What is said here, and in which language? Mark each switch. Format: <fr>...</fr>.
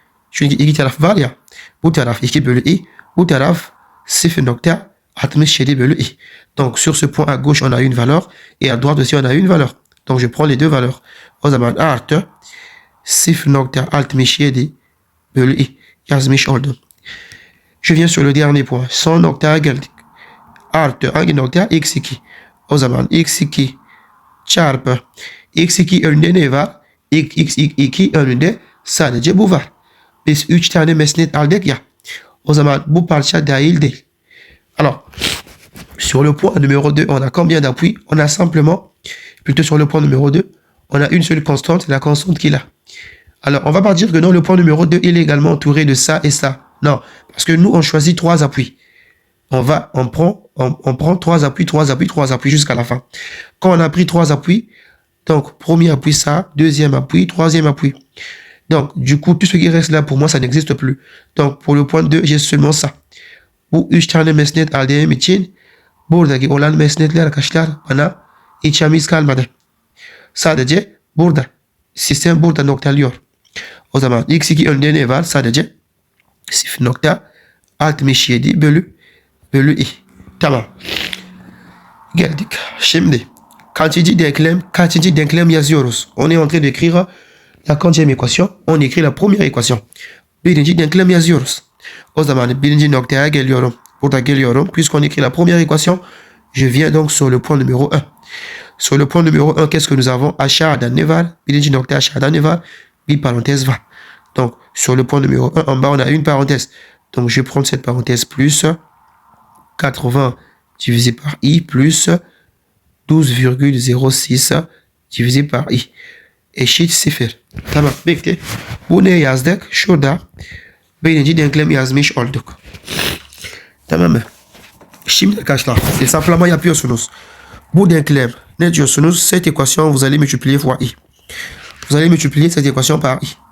<tr>Çünkü iki taraf var ya. Bu taraf 2 bölü i. Bu taraf 0.67 bölü i.</tr> <fr>Donc sur ce point à gauche on a une valeur. Et à droite aussi on a une valeur. Donc je prends les deux valeurs.</fr> <tr>O zaman artı 0.67 bölü i. Yazmış oldum.</tr> <fr>Je viens sur le dernier point.</fr> <tr>Son noktaya geldik. Artı hangi nokta? x2. O zaman x2 çarpı x2 önünde ne var? x2 önünde sadece bu var. Biz 3 tane mesnet aldık ya. O zaman bu parça dahil değil.</tr> <fr>Alors, sur le point numéro 2, on a combien d'appuis? On a simplement, plutôt sur le point numéro 2, on a une seule constante, c'est la constante qu'il a. Alors, on va pas dire que non, le point numéro 2, il est également entouré de ça et ça. Non, parce que nous, on choisit 3 appuis. On prend 3 appuis, 3 appuis, 3 appuis jusqu'à la fin. Quand on a pris 3 appuis, donc premier appui ça, deuxième appui, troisième appui. Donc, du coup, tout ce qui reste là, pour moi, ça n'existe plus. Donc, pour le point 2, j'ai seulement ça.</fr> <tr>Bu 3 tane mesnet aldığım için buradaki olan mesnetler arkadaşlar bana içimiz kalmadı. Sadece burada. Sistem burada noktalıyor. O zaman x2 önünde ne var? Sadece 0.67 bölü i. Tamam. Geldik. Şimdi kaçıncı denklem yazıyoruz?</tr> <fr>On est en train d'écrire la quantième équation. On écrit la première équation.</fr> <tr>Birinci denklem yazıyoruz. O zaman birinci noktaya geliyorum. Burada geliyorum.</tr> <fr>Puisqu'on écrit la première équation, je viens donc sur le point numéro 1. Sur le point numéro 1, qu'est-ce que nous avons?</fr> <tr>Aşağıda ne var? Birinci nokta aşağıda ne var? Bir parenthèse var.</tr> <fr>Donc, sur le point numéro 1, en bas, on a une parenthèse. Donc, je prends cette parenthèse plus 80 divisé par i plus 12,06 divisé par i.</fr> <tr>Eşit 0. Tamam, bekle. Bu ne yazdık? Şurada birinci denklem yazmış olduk. Tamam mı? Şimdi arkadaşlar hesaplama yapıyorsunuz. Bu denklem ne diyorsunuz?</tr> <fr>Cette équation vous allez multiplier fois i. Vous allez multiplier cette équation par i.</fr>